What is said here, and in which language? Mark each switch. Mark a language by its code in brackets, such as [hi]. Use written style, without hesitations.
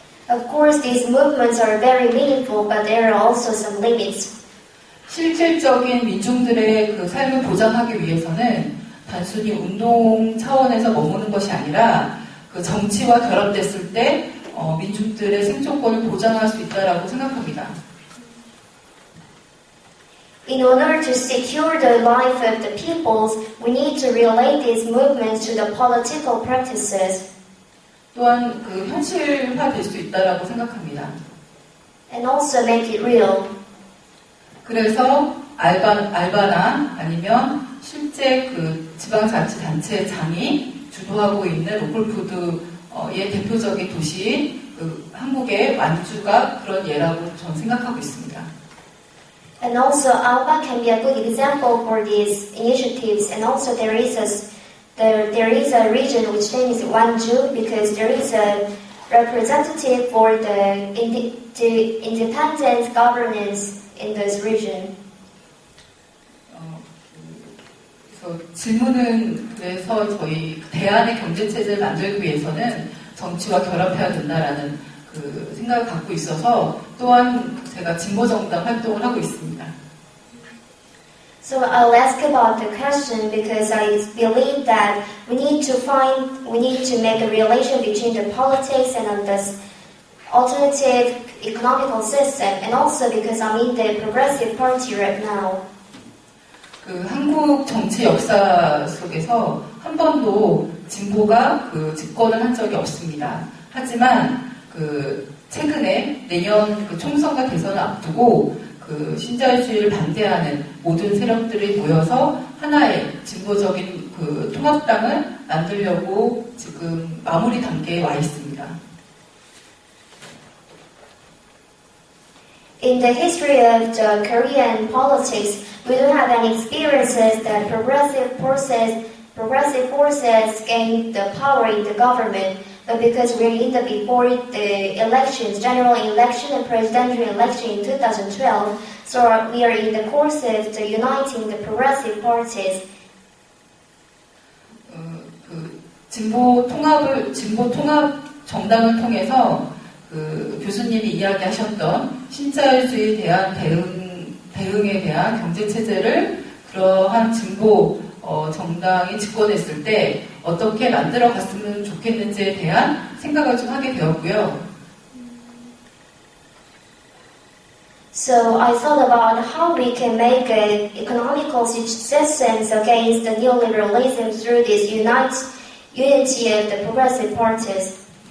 [en] Of course, these movements are very meaningful, but there are also some limits. [ko] 실질적인 민중들의 그 삶을 보장하기 위해서는 단순히 운동 차원에서 머무는 것이 아니라 그 정치와 결합됐을 때 민중들의 생존권을 보장할 수 있다라고 생각합니다. [en] In order to secure the life of the peoples, we need to relate these movements to the political practices. [ko] 또한 그 현실화될 수 있다라고 생각합니다. [en] And also make it real. [ko] 그래서 알바나 아니면 실제 그 지방자치단체장이 주도하고 있는 로컬푸드의 대표적인 도시인 그 한국의 완주가 그런 예라고 저는 생각하고 있습니다. [en] And also, ALBA can be a good example for these initiatives. And also, there is a region which name is Wanju because there is a representative for the independent governance in this region. [ko] 그래서 질문은 그래서 저희 대안의 경제 체제를 만들기 위해서는 정치와 결합해야 된다라는 그 생각을 갖고 있어서 또한 제가 진보 정당 활동을 하고 있습니다. [en] So I'll ask about the question because I believe that we need to make a relation between the politics and this alternative economical system, and also because I'm in the Progressive Party right now. [ko] 그 한국 정치 역사 속에서 한 번도 진보가 그 집권을 한 적이 없습니다. 하지만 그 최근에 내년 그 총선과 대선을 앞두고 그 신자유주의를 반대하는 모든 세력들이 모여서 하나의 진보적인 그 통합당을 만들려고 지금 마무리 단계에 와 있습니다. [en] In the history of the Korean politics, we don't have any experiences that progressive forces gained the power in the government. But because we're before the elections, general election and presidential election in 2012, so we are in the course of the uniting the progressive parties. [ko] 그 진보 통합 정당을 통해서 그 교수님이 이야기하셨던 신자유주의에 대한 대응에 대한 경제 체제를 그러한 진보 정당이 집권했을 때 어떻게 만들어 갔으면 좋겠는지에 대한 생각을 좀 하게 되었고요. [en] So I thought about how we can make economical systems against the neoliberalism through this unity of the progressive parties.